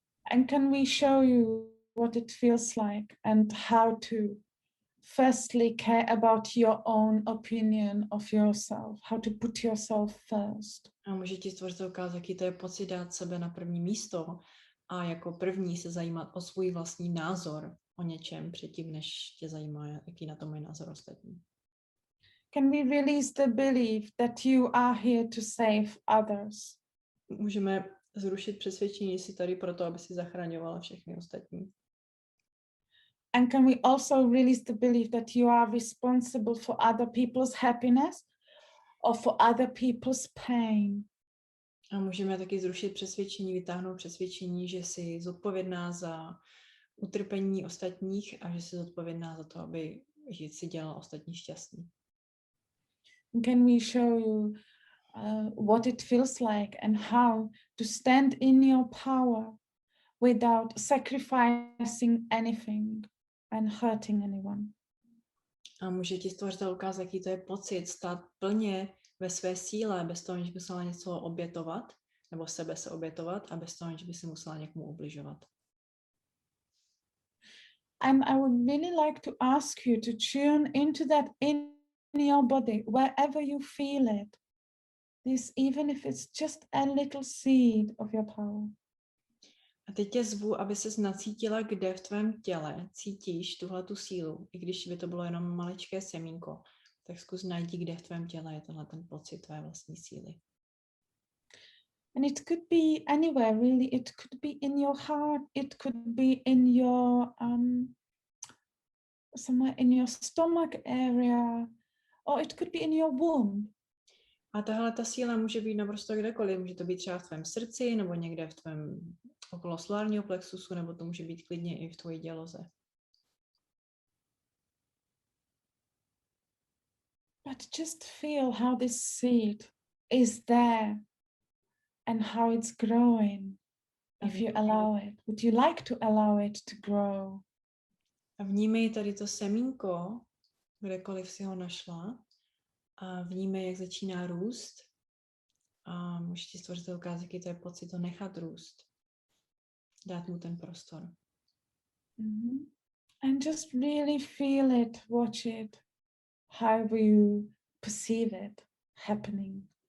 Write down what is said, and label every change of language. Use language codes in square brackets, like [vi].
[en] And can we show you what it feels like and how to firstly care about your own opinion of yourself, how to put yourself first. [cs] A může ti stvořit ukázat, jaký to je pocit dát sebe na první místo a jako první se zajímat o svůj vlastní názor o něčem předtím, než tě zajímá, jaký na to mají názor ostatní. [en] Can we release the belief that you are here to save others? [cs] Můžeme zrušit přesvědčení, že jsi tady proto, aby si zachraňovala všechny ostatní. [en] And can we also release the belief that you are responsible for other people's happiness or for other people's pain? [cs] A můžeme taky zrušit přesvědčení, vytáhnout přesvědčení, že jsi zodpovědná za utrpení ostatních a že jsi zodpovědná za to, aby si dělala ostatní šťastný. [en] Can we show you what it feels like and how to stand in your power without sacrificing anything and hurting anyone? [cs] A může ti stvořitel ukázat, jaký to je pocit stát plně ve své síle, bez toho, že by musela něco obětovat, nebo sebe se obětovat, a bez toho, že by se musela někomu ubližovat. [en] And I would really like to ask you to tune into that in your body, wherever you feel it. This, even if it's just a little seed of your power. [cs] A teď tě zvu, aby ses nacítila, kde v tvém těle cítíš tuhletu sílu. I když by to bylo jenom maličké semínko, tak zkus najdi, kde v tvém těle je tenhle ten pocit tvé vlastní síly. [en] And it could be anywhere, really. It could be in your heart. It could be in your somewhere in your stomach area, or it could be in your womb. [cs] A tahle ta síla může být naprosto kdekoliv. Může to být třeba v tvém srdci, nebo někde v tvém okolo solárního plexusu, nebo to může být klidně i v tvojí děloze. [en] But just feel how this seed is there and how it's growing. If you allow it, would you like to allow it to grow? [cs] A vnímej tady to semínko, kdekoliv si ho našla, a vnímej, jak začíná růst. A můžeš ti stvořitel ukázat, jaký to je pocit to nechat růst. Dát mu ten prostor. Mm-hmm. [en] And just really feel it, watch it, how you perceive it happening.